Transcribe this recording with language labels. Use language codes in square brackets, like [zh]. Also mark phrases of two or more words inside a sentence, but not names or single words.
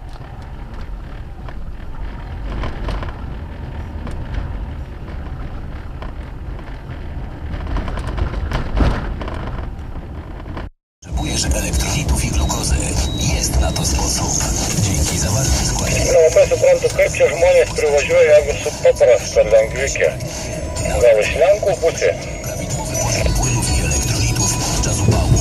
[pl] Potrzebujesz elektrolitów i glukozy. Jest na to sposób. Dzięki zawartym składnikom. [lt] Labai suprantu, kaip čia žmonės privažiuoja, jeigu su paprasta lengvikė. Gal iš Lenkų pusė? [pl] Prawidłowy poziom płynów i elektrolitów podczas upałów.